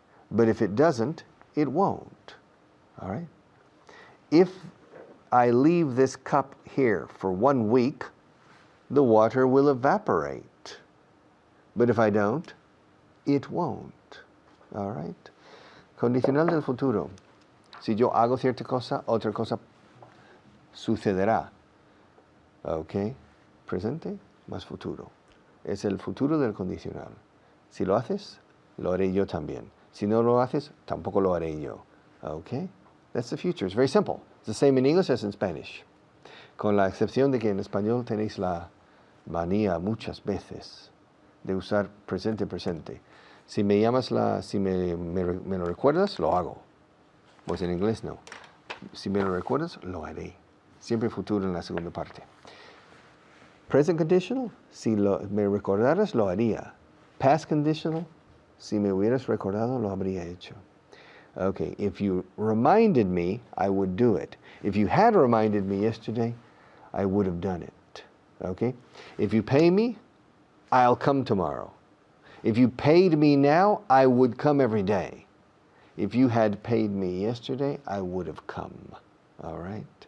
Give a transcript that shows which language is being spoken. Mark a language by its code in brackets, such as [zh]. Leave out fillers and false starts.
[en] But if it doesn't, it won't, all right? If I leave this cup here for 1 week, the water will evaporate. But if I don't, it won't, all right? [es] Condicional del futuro. Si yo hago cierta cosa, otra cosa sucederá. Ok, presente más futuro. Es el futuro del condicional. Si lo haces, lo haré yo también. Si no lo haces, tampoco lo haré yo. [en] Ok, that's the future. It's very simple. It's the same in English as in Spanish. [es] Con la excepción de que en español tenéis la manía muchas veces de usar presente. Si me llamas si me lo recuerdas, lo hago. Pues en inglés no. Si me lo recuerdas, lo haré. Siempre futuro en la segunda parte. [en] Present conditional, [es] si me recordaras, lo haría. [en] Past conditional, [es] si me hubieras recordado, lo habría hecho. [en] Okay, if you reminded me, I would do it. If you had reminded me yesterday, I would have done it. Okay? If you pay me, I'll come tomorrow. If you paid me now, I would come every day. If you had paid me yesterday, I would have come. All right?